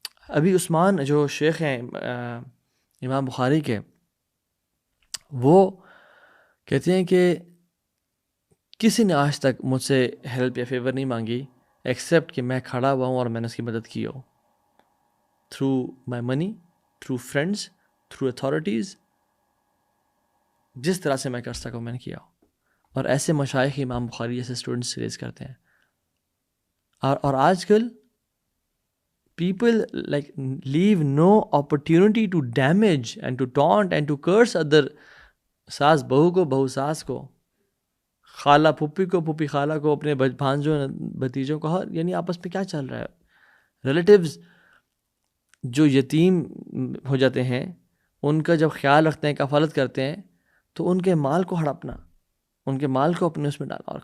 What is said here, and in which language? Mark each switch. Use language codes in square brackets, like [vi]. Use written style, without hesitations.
[ur] ابھی عثمان جو شیخ ہیں امام بخاری کے, وہ کہتے ہیں کہ کسی نے آج تک مجھ سے ہیلپ یا فیور نہیں مانگی ایکسیپٹ کہ میں کھڑا ہوا ہوں اور میں نے اس کی مدد کی ہو, [en] through my money, through friends, through authorities, [ur] جس طرح سے میں کر سکوں میں نے کیا ہو. اور ایسے مشائخ امام بخاری جیسے اسٹوڈنٹس ریز کرتے ہیں. اور آج کل [en] people like leave no opportunity to damage and to taunt and to curse other. [ur] ساس بہو کو, بہو ساس کو, خالہ پھپھی کو, پھپھی خالہ کو, اپنے بھانجوں بھتیجوں کو, یعنی آپس میں کیا چل رہا ہے. ریلیٹیوز جو یتیم ہو جاتے ہیں ان کا جب خیال رکھتے ہیں, کفالت کرتے ہیں, تو ان کے مال کو ہڑپنا, ان کے مال کو اپنے اس میں ڈالنا.